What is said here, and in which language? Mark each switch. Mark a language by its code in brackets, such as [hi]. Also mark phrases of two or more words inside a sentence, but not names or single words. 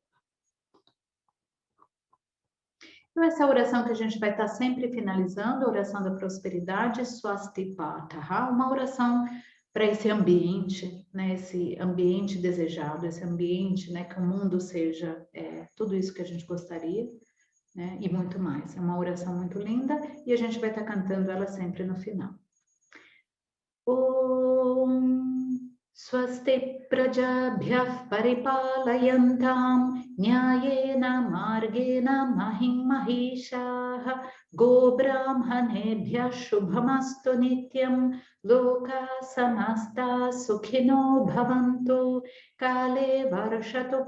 [pt] Então, essa oração que a gente vai estar sempre finalizando, a oração da prosperidade, Swastipataha, uma oração para esse ambiente, né, esse ambiente desejado, esse ambiente, né, que o mundo seja tudo isso que a gente gostaria, né, e muito mais. É uma oração muito linda e a gente vai estar cantando ela sempre no final. [sa] Om Swasti Prajabhyah Paripalayam Nyayena Margena Mahim Mahishaha Gobrahmanebhyah Shubhamastu Nityam Loka Samasta Sukhino Bhavantu Kale Varshatu